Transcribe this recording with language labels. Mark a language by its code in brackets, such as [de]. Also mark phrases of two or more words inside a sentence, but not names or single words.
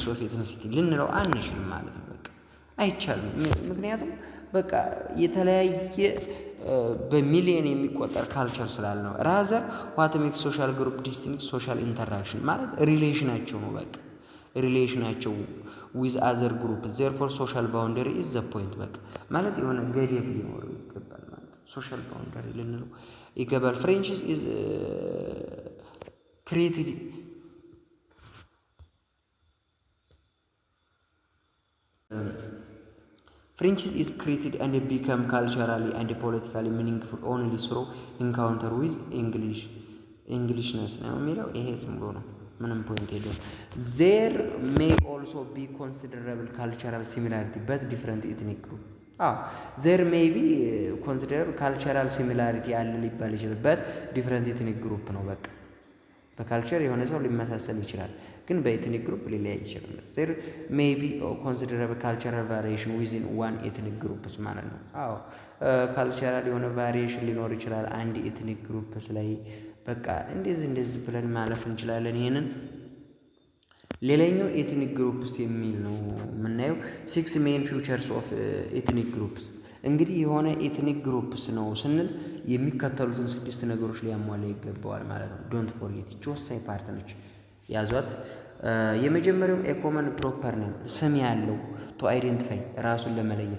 [en] of ethnicity [am] ልንለው አንችልም ማለት ነው። በቃ አይቻልም። ምክንያቱም በቃ የተለያየ በሚሊየን የሚቆጠር ካልቸር ስላለ ነው። [en] rather what makes social group distinct social interaction [am] ማለት ሪሌሽናቸው ነው። በቃ ሪሌሽናቸው [en] with other group therefore social boundary is the point። [am] በቃ ማለት የሆነ ገደብ ሊኖረው ይገባል ማለት ነው። [en] social boundary [am] ልንለው ይገባል። [en] French is ክሬቲቭ French is created and become culturally and politically meaningful only through encounter with Englishness [am] ነው የሚለው ይሄ ዝም ብሎ ነው ምንም ፖይንት የለውም። [en] there may also be considerable cultural similarity but different ethnic group there may be considerable cultural similarity [am] አለ ሊባል ይችላል [en] but different ethnic group [am] ነው በቃ በካልቸር የሆነ ሰው ሊመሳሰል ይችላል ግን [en] በethnic group [am] ሊለያይ ይችላል። [en] there may be considerable cultural variation within one ethnic groups [am] ማለት ነው። ካልቸራል የሆነ ቫሪዬሽን ሊኖር ይችላል አንድ [en] ethnic groups [am] ላይ በቃ እንደዚህ ብለን ማለፍ እንችላለን ይሄንን። ሌላኛው [en] ethnic groups [am] የሚል ነው የምናየው። [en] 6 main features of ethnic groups [am] እንግዲህ የሆነ [en] ethnic groups [am] ነው ስንል የሚከተሉትን 6 ነገሮች ሊያሟላ ይገባዋል ማለት ነው። [en] don't forget [am] እቺ ወሳኝ ፓርት ነች፣ ያዟት። የመጀመሪያው [en] common proper name [am] ስም ያለው [en] to identify [am] ራሱን ለመለየት